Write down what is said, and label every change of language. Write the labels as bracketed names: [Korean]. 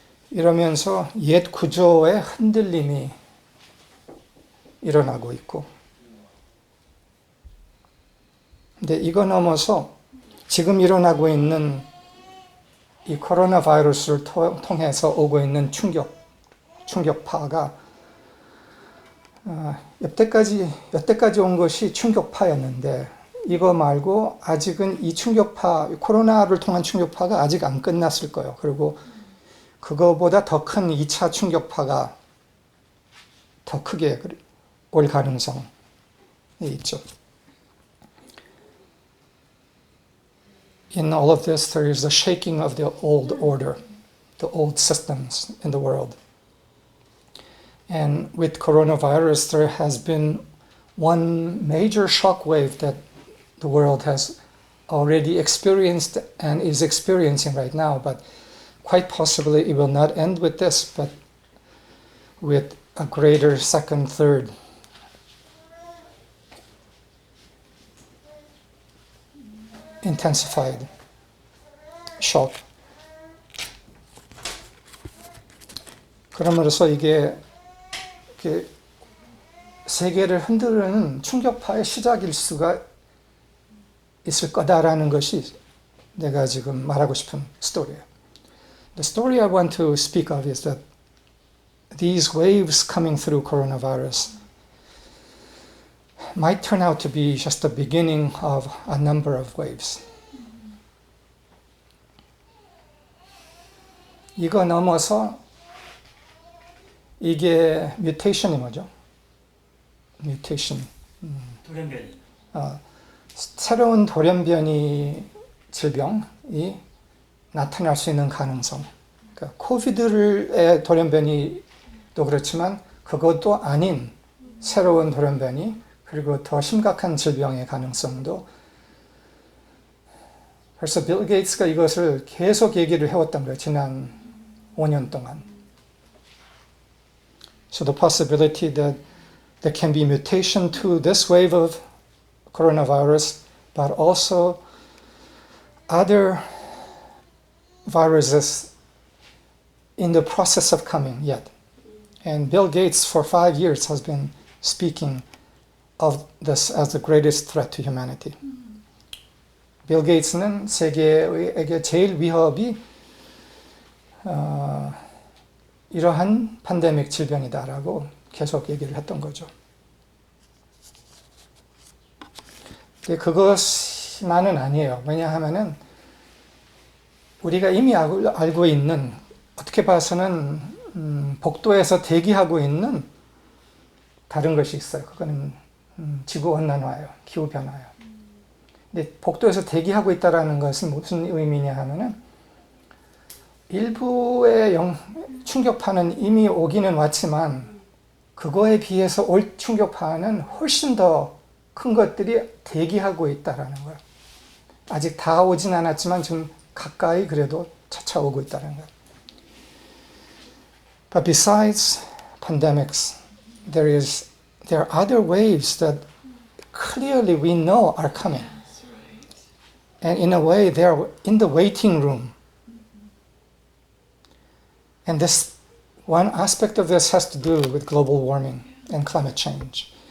[Korean] 이러면서 옛 구조의 흔들림이 일어나고 있고, 근데 이거 넘어서 지금 일어나고 있는 이 코로나 바이러스를 통해서 오고 있는 충격파가 여태까지 온 것이 충격파였는데, 이거 말고 아직은 이 충격파, 코로나를 통한 충격파가 아직 안 끝났을 거예요. 그리고 그거보다 더 큰 2차 충격파가 더 크게 올 가능성이 있죠. [English] In all of this, there is the shaking of the old order, the old systems in the world. And with coronavirus, there has been one major shock wave that the world has already experienced and is experiencing right now, but quite possibly it will not end with this, but with a greater second, third intensified shock. [Korean] 그러므로서 이게 세계를 흔드는 충격파의 시작일 수가 있을 거다라는 것이 내가 지금 말하고 싶은 스토리예요. [English] The story I want to speak of is that these waves coming through coronavirus might turn out to be just the beginning of a number of waves. [Korean] 이거 넘어서 이게 뮤테이션이 뭐죠? 뮤테이션. 돌연변이. 새로운 돌연변이 질병이 나타날 수 있는 가능성. 그러니까 코비드의 돌연변이도 그렇지만 그것도 아닌 새로운 돌연변이, 그리고 더 심각한 질병의 가능성도. 벌써 빌 게이츠가 이것을 계속 얘기를 해왔던 거예요. 지난 5년 동안. [English] So the possibility that there can be mutation to this wave of coronavirus, but also other viruses in the process of coming yet. And Bill Gates for 5 years has been speaking of this as the greatest threat to humanity. [Korean] 빌 게이츠는 세계에게 제일 위협이 이러한 팬데믹 질병이다라고 계속 얘기를 했던 거죠. 근데 그것만은 아니에요. 왜냐하면은 우리가 이미 알고 있는, 어떻게 봐서는 복도에서 대기하고 있는 다른 것이 있어요. 그거는 지구온난화예요. 기후변화예요. 근데 복도에서 대기하고 있다는 것은 무슨 의미냐 하면은 일부의 충격파는 이미 오기는 왔지만 그거에 비해서 올 충격파는 훨씬 더 큰 것들이 대기하고 있다는 거예요. 아직 다 오진 않았지만 지금 가까이 그래도 차차 오고 있다는 거예요. [English] But besides pandemics, there are other waves that clearly we know are coming. And in a way, they are in the waiting room. And this one aspect of this has to do with global warming and climate change.